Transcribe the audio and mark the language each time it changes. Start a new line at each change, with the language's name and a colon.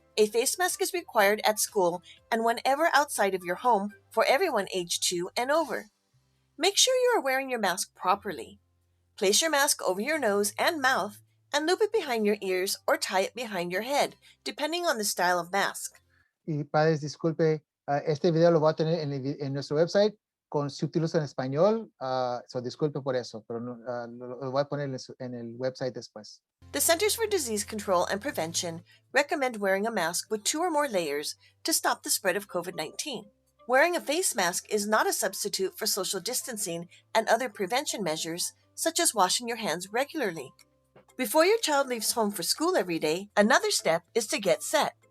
English: A face mask is required at school and whenever outside of your home for everyone aged 2 and over. Make sure you are wearing your mask properly. Place your mask over your nose and mouth and loop it behind your ears or tie it behind your head, depending on the style of mask.
Spanish: Y padres, disculpe, este video lo voy a tener en nuestro website con subtítulos en español, so disculpe por eso, pero lo voy a poner en el website después.
English: The Centers for Disease Control and Prevention recommend wearing a mask with 2 or more layers to stop the spread of COVID-19. Wearing a face mask is not a substitute for social distancing and other prevention measures, such as washing your hands regularly. Before your child leaves home for school every day, another step is to get set.